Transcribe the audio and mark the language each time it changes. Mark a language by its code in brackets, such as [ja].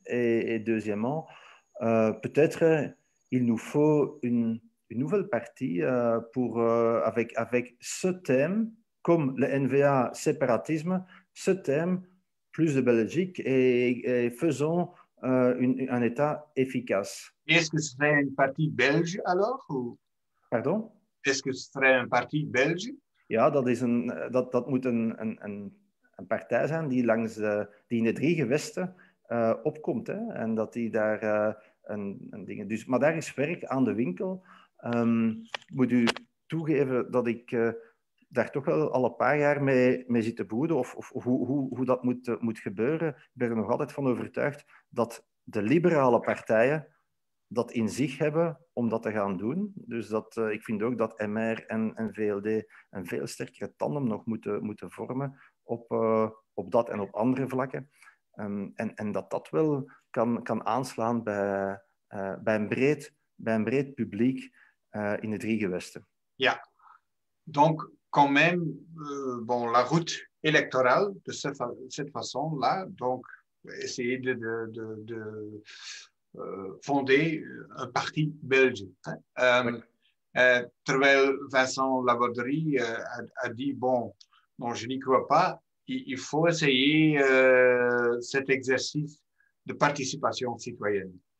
[fr] Et deuxièmement, peut-être il nous faut une nouvelle partie avec ce thème, comme le NVA séparatisme, ce thème, plus de Belgique, et faisons un État efficace. Est-ce que ce serait un parti belge alors? Ou... Pardon? Est-ce que ce serait un parti belge? [nl] Ja, dat moet een partij zijn die die in de 3 gewesten opkomt. Hè? En dat die daar een dingen... Dus, maar daar is werk aan de winkel. Moet u toegeven dat ik daar toch wel al een paar jaar mee zit te broeden, of hoe dat moet gebeuren. Ik ben er nog altijd van overtuigd dat de liberale partijen dat in zich hebben om dat te gaan doen. Dus ik vind ook dat MR en VLD een veel sterkere tandem nog moeten vormen op dat en op andere vlakken. En dat wel kan aanslaan bij een breed publiek in de 3 gewesten. [fr] Ja, donc quand même, bon, la route électorale de cette façon-là, donc essayer de fonder un parti belge. Oui. Terwijl Vincent Laborderie a dit, bon, non, je n'y crois pas, il faut essayer cet exercice de participation citoyenne.